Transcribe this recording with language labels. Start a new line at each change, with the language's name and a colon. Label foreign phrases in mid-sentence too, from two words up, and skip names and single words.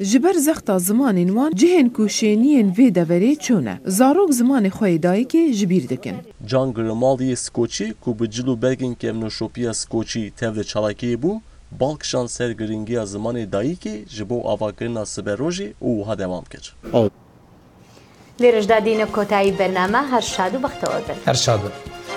Kurdish: Ji ber zexta zimanên wan cihên ku şeniyên vê deverê çûne. Zarok zimanê xwe yê dayîkê ji bîr dikin. Can Grimaldiye Skoçî ku bi cil û belgên kevnoşopiya Skoçî tev li çalakiyê bû, balkişan ser giringiya zimanê dayîkê ji bo avakirina siberojê û wiha dewam kir.
Central Kurdish: لێرەشدا دینە کۆتایی بەرنامە هەر شاد و بەختەوە بن. هەر شاد بن.